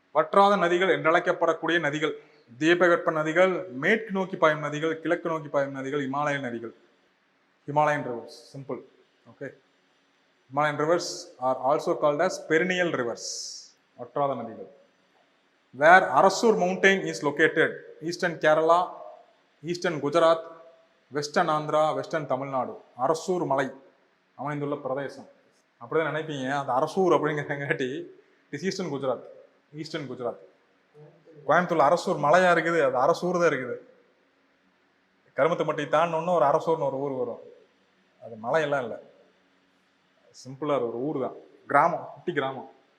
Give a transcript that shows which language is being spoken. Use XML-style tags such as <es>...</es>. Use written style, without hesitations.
<ta>வற்றாத நதிகள் என்றழைக்கப்படக்கூடிய நதிகள். தீபகற்ப நதிகள், மேற்கு நோக்கி பாயும் நதிகள், கிழக்கு நோக்கி பாயும் நதிகள், இமாலய நதிகள்.</ta> <en>Himalayan rivers, simple. Okay. Himalayan rivers are also called as perennial rivers.</en> <ta>வற்றாத நதிகள்.</ta> <en>Where Arasur mountain is located, eastern Kerala, eastern Gujarat, western Andhra, western Tamil Nadu.</en> <ta>Arasur மலை அமைந்துள்ள பிரதேசம். அப்படிதான் நினைப்பீங்க, அந்த Arasur அப்படிங்கிறங்காட்டி</ta> <en>It's eastern Gujarat. Eastern Gujarat.</en> <ta>கோயம்புத்தூர்ல அரசூர் மலையா இருக்குது, அது அரசூர் தான் இருக்குது. கருமத்தம்பட்டி தாண்டோன்னு ஒரு அரசூர்னு ஒரு ஊர் வரும், அது மலையெல்லாம் இல்லை, சிம்பிளாக ஒரு ஊர் தான், கிராமம், குட்டி கிராமம்.</ta>